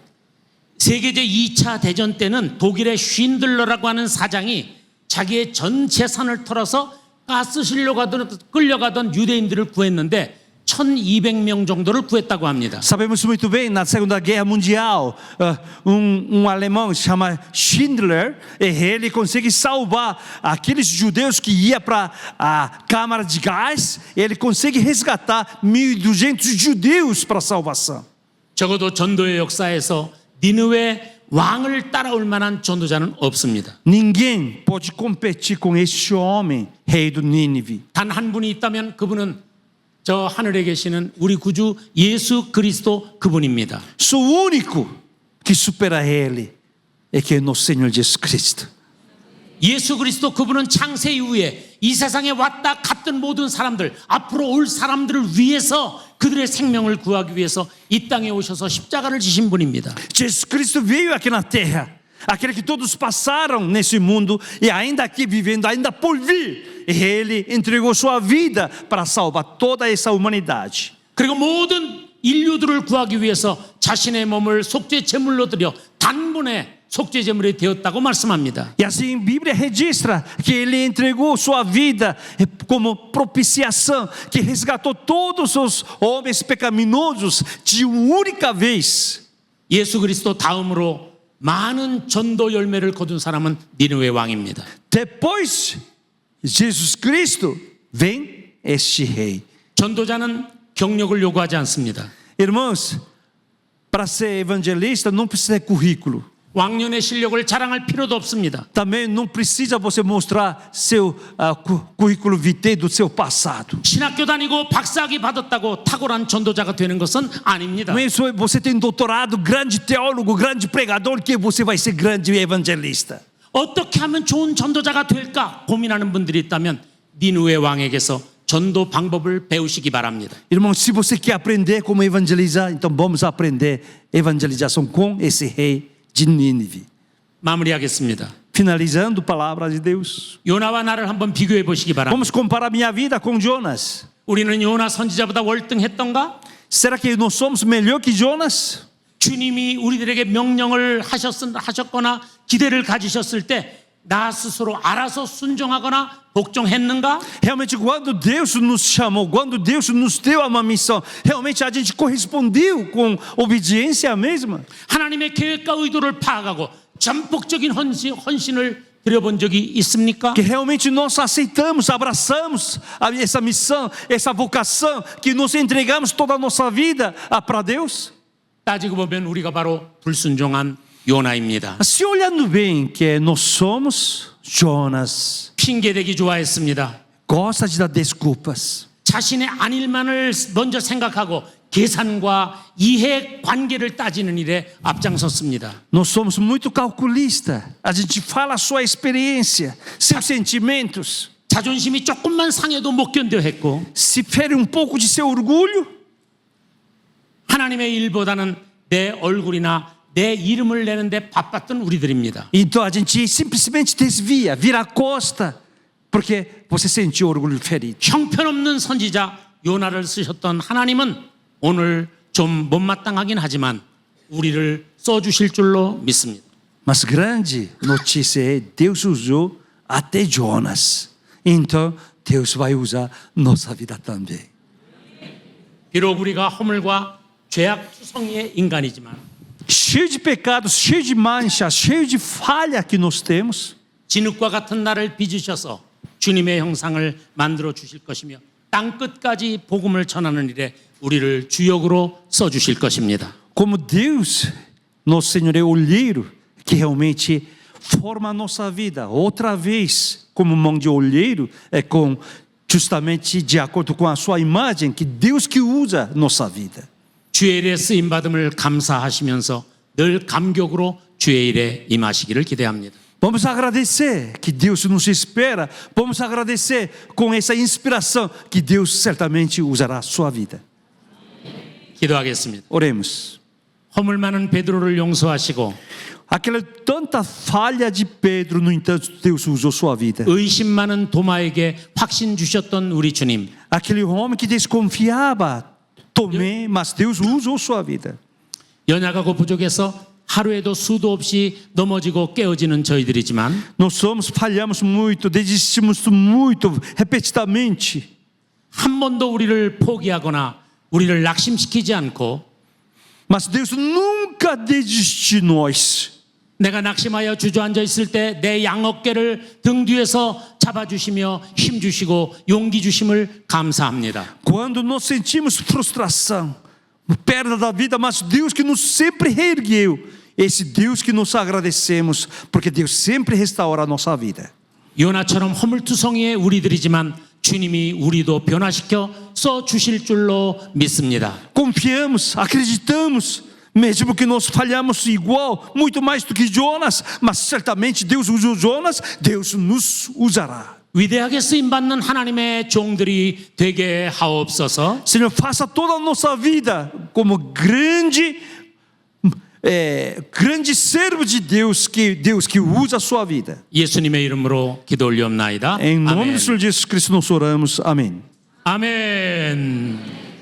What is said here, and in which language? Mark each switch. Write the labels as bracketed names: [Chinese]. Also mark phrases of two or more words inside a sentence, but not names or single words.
[Korean] 세계제 2차 대전 때는 독일의 쉰들러라고 하는 사장이 자기의 전 재산을 털어서 가스실로 끌려가던 유대인들을 구했는데 1,200명 정도를 구했다고 합니다. [Portuguese] Sabemos muito bem, na Segunda Guerra Mundial, alemão chama Schindler, e ele consegue salvar aqueles judeus que iam para a câmara de gás, ele consegue resgatar 1.200 judeus para a salvação. [Korean] 적어도 전도의 역사에서 니느웨 왕을 따라올 만한 전도자는 없습니다. [Portuguese] Ninguém pode competir com este homem, rei do Nínive. [Korean] 단 한 분이 있다면 그분은 저 하늘에 계시는 우리 구주 예수 그리스도 그분입니다. [Portuguese] Só o único que supera ele é que é nosso Senhor Jesus Cristo. [Korean] 예수 그리스도 그분은 창세 이후에 이 세상에 왔다 갔던 모든 사람들, 앞으로 올 사람들을 위해서 그들의 생명을 구하기 위해서 이 땅에 오셔서 십자가를 지신 분입니다. [Portuguese] Jesus Cristo veio aqui na terra, aquele que todos passaram nesse mundo e ainda aqui vivendo, ainda por vir, ele entregou sua vida para salvar toda essa humanidade. [Korean] 그리고 모든 인류들을 구하기 위해서 자신의 몸을 속죄 제물로 드려 단번에 속죄 제물이 되었다고 말씀합니다. [Portuguese] E assim a Bíblia registra que ele entregou sua vida como propiciação, que resgatou todos os homens pecaminosos de uma única vez. [Korean] 예수 그리스도 다음으로 많은 전도 열매를 거둔 사람은 니느웨 왕입니다. [Portuguese] Depois Jesus Cristo vem este rei. [Korean] 전도자는 경력을 요구하지 않습니다. [Portuguese] Irmãos, para ser evangelista não precisa de currículo. [Korean] 왕년의 실력을 자랑할 필요도 없습니다. [Portuguese] Também não precisa você mostrar seu currículo vitae do seu passado. [Korean] 신학교 다니고 박사학위 받았다고 탁월한 전도자가 되는 것은 아닙니다. [Portuguese] Não é isso, você tem doutorado, grande teólogo, grande pregador, que você vai ser grande evangelista. [Korean] 어떻게 하면 좋은 전도자가 될까 고민하는 분들이 있다면 니느웨 왕에게서 전도 방법을 배우시기 바랍니다. [Portuguese] Irmão, se você quer aprender como evangelizar, então vamos aprender evangelização com esse rei de Nínive. [Korean] 마무리하겠습니다. [Portuguese] Finalizando, palavra de Deus. [Korean] 요나와 나를 한번 비교해 보시기 바랍니다. [Portuguese] Vamos comparar minha vida com Jonas. [Korean] 우리는 요나 선지자보다 월등했던가? [Portuguese] Será que nós somos melhor que Jonas? [Korean] 주님이 우리들에게 명령을 하셨거나 기대를 가지셨을 때 나 스스로 알아서 순종하거나 복종했는가? [Portuguese] Realmente, quando Deus nos chamou, quando Deus nos deu uma missão, realmente a gente correspondeu com obediência mesma? [Korean] 하나님의 계획과 의도를 파악하고 전폭적인 헌신을 드려본 적이 있습니까? [Portuguese] Que realmente nós aceitamos, abraçamos essa missão, essa vocação, que nos entregamos toda a nossa vida para Deus? [Korean] 따지고 보면 우리가 바로 불순종한 요나입니다. [Portuguese] Se olhando bem que nós somos Jonas, [Korean] 핑계대기 좋아했습니다. [Portuguese] gosta de dar desculpas. [Korean] 자신의 안일만을 먼저 생각하고 계산과 이해 관계를 따지는 일에 앞장섰습니다. [Portuguese] Nós somos muito calculistas. A gente fala a sua experiência, seus sentimentos. [Korean] 자존심이 조금만 상해도 못 견뎌 했고 [Portuguese] Se fere um pouco de seu orgulho, [Korean] 하나님의 일보다는 내 얼굴이나 내 이름을 내는데 바빴던 우리들입니다. [Portuguese] então a gente simplesmente desvia, vira a costa, porque você sentiu orgulho ferido. [Korean] 형편없는 선지자 요나를 쓰셨던 하나님은 오늘 좀 못마땅하긴 하지만 우리를 써주실 줄로 믿습니다. [Portuguese] Mas grande notícia é Deus usou até Jonas. Então Deus vai usar nossa vida também. [Korean] 비록 우리가 허물과 죄악투성이의 인간이지만 [Portuguese] Cheio de pecados, cheio de manchas, cheio de falha que nós temos. [Korean] 진흙과 같은 나를 빚으셔서 주님의 형상을 만들어 주실 것이며 땅 끝까지 복음을 전하는 일에 우리를 주역으로 써 주실 것입니다. [Portuguese] Como Deus, nosso Senhor é olheiro, que realmente forma a nossa vida. Outra vez, como mão de olheiro, é com justamente de acordo com a sua imagem, que Deus que usa nossa vida. [Korean] 주의 일에 쓰임 받음을 감사하시면서 늘 감격으로 주의 일에 임하시기를 기대합니다. [Portuguese] Vamos agradecer que Deus nos espera. Vamos agradecer com essa inspiração que Deus certamente usará a sua vida. [Korean] 기도하겠습니다. [Portuguese] Oremos. [Korean] 허물 많은 베드로를 용서하시고 [Portuguese] Aquela tanta falha de Pedro, no entanto, Deus usou sua vida. [Korean] 의심 많은 도마에게 확신 주셨던 우리 주님, [Portuguese] Aquele homem que desconfiava, Tomé, mas Deus usou sua vida. [Korean] 연약하고 부족해서 하루에도 수도 없이 넘어지고 깨어지는 저희들이지만 [Portuguese] Nós falhamos muito, desistimos muito, repetidamente. [Korean] 한 번도 우리를 포기하거나 우리를 낙심시키지 않고 [Portuguese] Mas Deus nunca desistiu de nós. [Korean] 내가 낙심하여 주저앉아 있을 때 내 양어깨를 등 뒤에서 잡아주시며 힘 주시고 용기 주심을 감사합니다. [Portuguese] Quando nós sentimos frustração, perda da vida, mas Deus que nos sempre reergueu, esse Deus que nos agradecemos, porque Deus sempre restaura a nossa vida. [Korean] 요나처럼 허물투성이의 우리들이지만 주님이 우리도 변화시켜 써 주실 줄로 믿습니다. [Portuguese] Confiamos, acreditamos, mesmo que nós falhamos igual, muito mais do que Jonas, mas certamente Deus usou Jonas, Deus nos usará. [Korean] 위대하게 쓰임 받는 하나님의 종들이 되게 하옵소서. [Portuguese] Senhor, faça toda a nossa vida como grande servo de Deus que usa a sua vida. [Korean] 예수님의 이름으로 기도 올리옵나이다. [Portuguese] Em nome [Korean] 아멘. [Portuguese] do Senhor Jesus Cristo nós oramos. Amém. [Korean] 아멘.